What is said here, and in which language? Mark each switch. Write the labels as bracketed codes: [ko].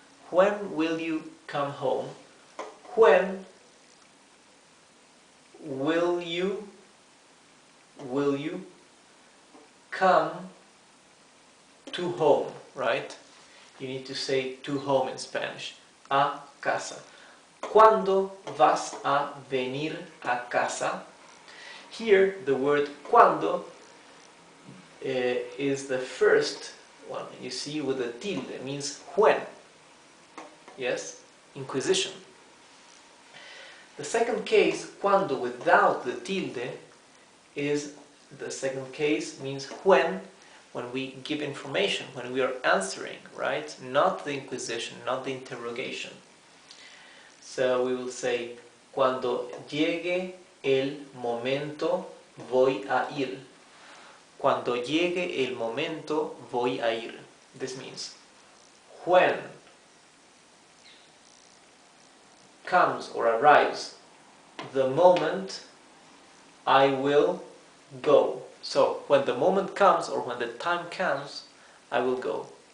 [en] When will you come home? When will you come to home, right? You need to say to home in Spanish. [es] A casa. ¿Cuándo vas a venir a casa? [en] Here the word cuando is the first one. You see, with the tilde, it means when. Yes? Inquisition. The second case, cuando without the tilde, is the second case, means when we give information, when we are answering, right? Not the inquisition, not the interrogation. So we will say, [es] cuando llegue el momento, voy a ir. Cuando llegue el momento, voy a ir. [en] This means, when comes or arrives the moment, I will go. So when the moment comes or when the time comes, I will go.